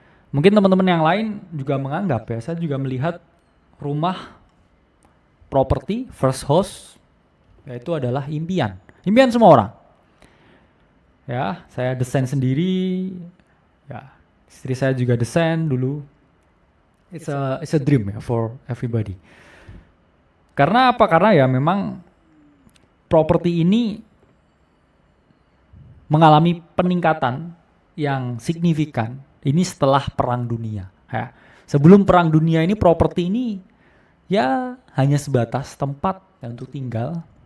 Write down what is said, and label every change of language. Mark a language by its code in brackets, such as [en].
[id] Mungkin teman-teman yang lain juga menganggap ya, saya juga melihat rumah, properti, first house, yaitu adalah impian. Impian semua orang. Ya, saya desain sendiri. Ya, istri saya juga desain dulu. [en] It's a dream ya for everybody. [id] Karena apa? Karena ya memang properti ini mengalami peningkatan yang signifikan ini setelah Perang Dunia. Ya. Sebelum Perang Dunia ini properti ini ya hanya sebatas tempat ya, untuk tinggal.